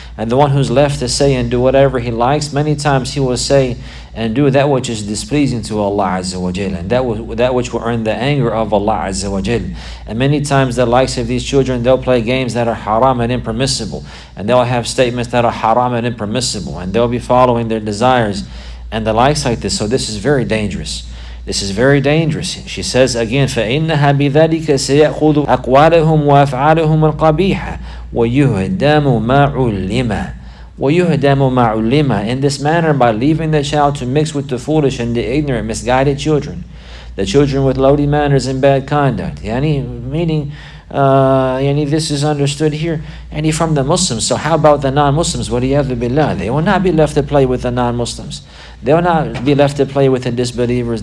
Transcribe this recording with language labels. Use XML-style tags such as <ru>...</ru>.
<en>And the one who's left to say and do whatever he likes, many times he will say and do that which is displeasing to Allah Azza wa Jal, and that which will earn the anger of Allah Azza wa Jal. And many times the likes of these children, they'll play games that are haram and impermissible, and they'll have statements that are haram and impermissible, and they'll be following their desires and the likes like this. So this is very dangerous. This is very dangerous. She says again,</en> <ar>فَإِنَّهَا بِذَلِكَ سَيَأْخُذُ أَقْوَالَهُم وَأَفْعَالَهُم الْقَبِيحَةَ وَيُهْدَمُ مَا عُلِّمَ. وَيُهْدَمُ مَا عُلِّمَ.</ar> <en>In this manner, by leaving the child to mix with the foolish and the ignorant, misguided children, the children with lowly manners and bad conduct. Meaning, this is understood here, from the Muslims. So how about the non-Muslims?</en> <ar>وَلِيَذُ بِاللَّهِ.</ar> <en>They will not be left to play with the non-Muslims. They will not be left to play with the disbelievers.</en>